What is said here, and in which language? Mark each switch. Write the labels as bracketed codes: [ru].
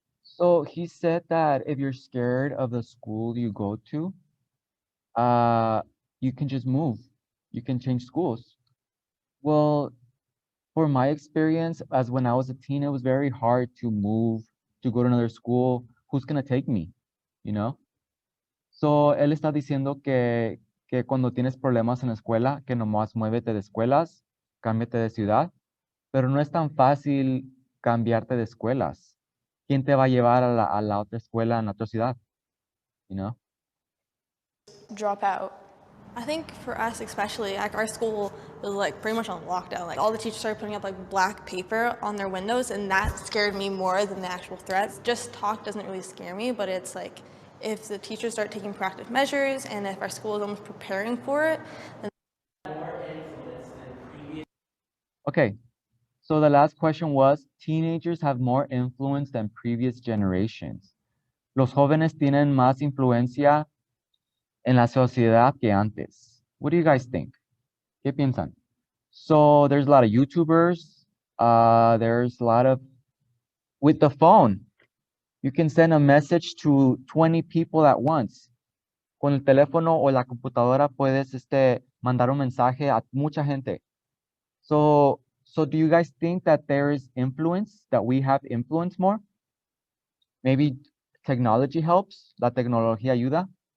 [en] So he said that if you're scared of the school you go to, you can just move. You can change schools. Well, for my experience, as when I was a teen, it was very hard to move, to go to another school. Who's gonna take me, you know? [es] So él está diciendo que cuando tienes problemas en la escuela, que nomás muévete de escuelas, cámbiate de ciudad, pero no es tan fácil cambiarte de escuelas. ¿Quién te va a llevar a la otra escuela en la otra ciudad? [en] You know? Drop out. I think for us especially, like our school was like pretty much on lockdown. Like all the teachers started putting up like black paper on their windows, and that scared me more than the actual threats. Just talk doesn't really scare me, but it's like If the teachers start taking proactive measures and if our school is almost preparing for it, then Okay, so the last question was, teenagers have more influence than previous generations. [es] Los jóvenes tienen más influencia en la sociedad que antes. [en] What do you guys think? [es] ¿Qué piensan? [en] So there's a lot of YouTubers. There's a lot of, with the phone, you can send a message to 20 people at once. [es] Con el teléfono o la computadora puedes mandar un mensaje a mucha gente. [en] So do you guys think that there is influence, that we have influence more? Maybe technology helps, [es] la tecnología ayuda.